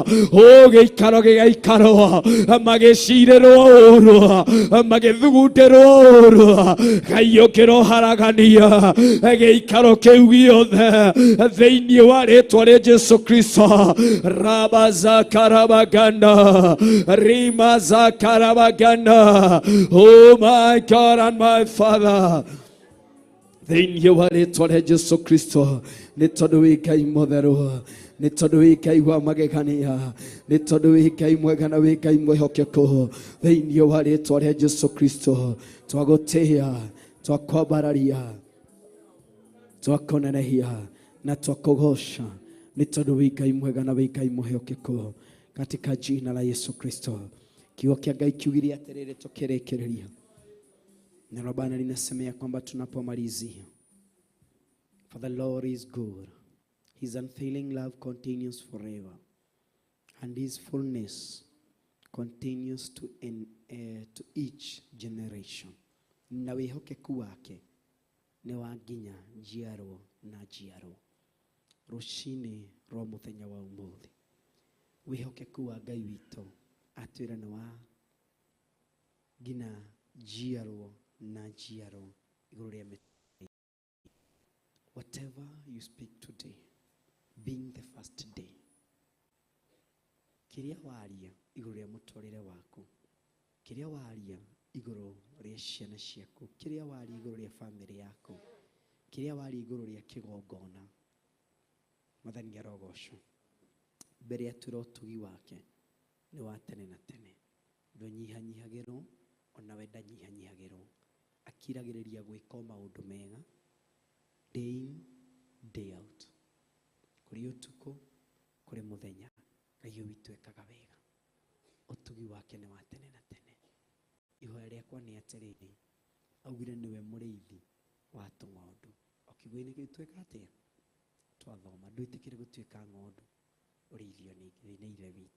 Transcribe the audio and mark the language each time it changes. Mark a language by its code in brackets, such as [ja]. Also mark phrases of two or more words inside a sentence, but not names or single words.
[ki] Gĩikaro gĩgaikarwo magĩcirĩrwo ũru magĩthugutĩrwo ũru Ngai ũkĩroharagania gĩikaro kĩu gĩothe thĩinĩ wa rĩĩtwa rĩa Jesu Kristo. Raba zakarabaganda rima zakarabaganda. [en] Oh my God and my Father, [ki] thĩinĩ wa rĩĩtwa rĩa Jesu Kristo. Nĩ tondũ wĩ Ngai mũtheru, nĩ tondũ wĩ Ngai wa magegania, nĩ tondũ wĩ Ngai mwega na wĩ Ngai mwĩhokeku. Thĩinĩ wa rĩĩtwa rĩa Jesu Kristo twagũtĩĩa twakwambararia twakũnenehia na twakũgoca nĩ tondũ wĩ Ngai mwega na wĩ Ngai mwĩhokeku [sw] katika jina la Yesu Kristo. [ki] Kiugo kĩa Ngai kiugire atĩrĩrĩ tukĩrĩkĩrĩria. [sw] Neno Bwana linasemea kwamba tunapomalizia, [en] for the Lord is good, his unfailing love continues forever, and his fullness continues to each generation. [ki] Na wĩhokeku wake nĩ wa nginya njiarwo na njiarwo. Rũcinĩ rwa mũthenya wa ũmũthĩ, wĩhokeku wa Ngai witũ atwĩra nĩ wa nginya njiarwo na njiarwo igũrũ rĩa mĩtũrĩre. [en] Whatever you speak today, being the first day, [ki] kĩrĩa waria igũrũ rĩa mũtũrĩre waku, kĩrĩa waria igũrũ rĩa ciana ciaku, kĩrĩa waria igũrũ rĩa family yaku, kĩrĩa waria igũrũ rĩa kĩgongona, Mwathani arogocwo. Mbere ya tũra ũtugi wake nĩ wa tene na tene, ndũnyihanyihagĩrwo ona we ndanyihanyihagĩrwo, akiragĩrĩria gwĩka maũndũ mega [en] day in day out, [ki] kũrĩ ũtukũ kũrĩ mũthenya. Ngai witũ ekaga wega, ũtugi wake nĩ wa tene na tene. Ihoya rĩakwa nĩ atĩrĩrĩ, augire nĩwe mũrĩithi wa tũng'ondu. Kiugo-inĩ kĩu twĩka atĩa? Twathoma ndwĩtĩkĩre gũtuĩka ng'ondu ũrĩithio nĩ ithe witũ.